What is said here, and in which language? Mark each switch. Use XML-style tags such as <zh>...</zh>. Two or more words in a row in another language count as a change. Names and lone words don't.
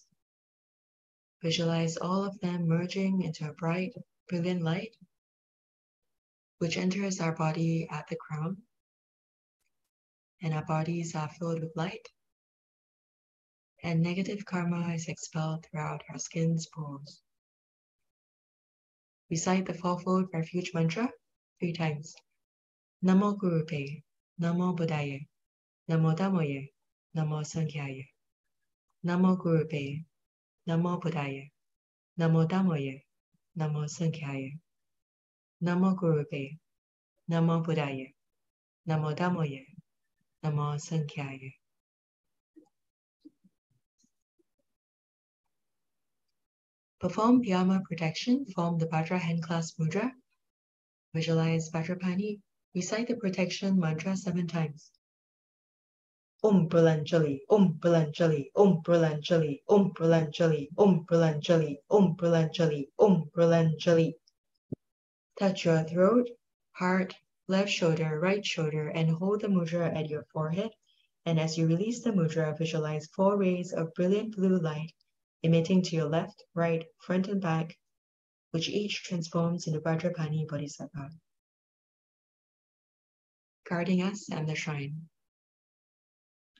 <en>Visualize all of them merging into a bright, brilliant light, which enters our body at the crown, and our bodies are filled with light, and negative karma is expelled throughout our skin's pores. Recite the fourfold refuge mantra 3 times.</en> <sa>Namo Gurupe, Namo Buddhaya, Namo Dhammoye, Namo Sankhyaye. Namo Gurupe, Namo Buddhaya, Namo Dhammoye, Namo Sankhyaye. Namo Gurupe, Namo Buddhaya, Namo Dhammoye, Namo Sankhyaye.</sa> <en>Perform Piyama protection, form the Bhadra hand clasp mudra. Visualize Vajrapani. Recite the protection mantra 7 times.</en> <sa>Om Pralanjali, Om Pralanjali, Om Pralanjali, Om Pralanjali, Om Pralanjali, Om Pralanjali, Om Pralanjali.</sa> <en>Touch your throat, heart, left shoulder, right shoulder, and hold the mudra at your forehead. And as you release the mudra, visualize 4 rays of brilliant blue light emitting to your left, right, front, and back, which each transforms into Vajrapani Bodhisattva, guarding us and the shrine.</en>